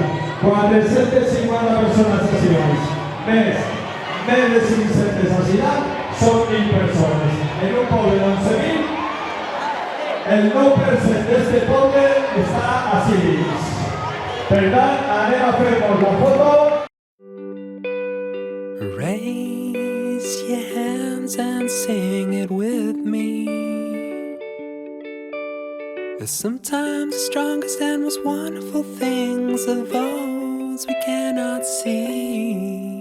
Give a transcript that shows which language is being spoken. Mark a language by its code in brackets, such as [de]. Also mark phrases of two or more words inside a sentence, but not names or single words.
[ca] 450 persones assinants, més de 500 assinants, són 1.000 persones. En un poble d'11.000, el 9% d'este poble està així dins. Per tant, anem a fer-nos la foto. [en] Raise your hands and sing it with me. 'Cause sometimes the strongest and most wonderful things are those we cannot see.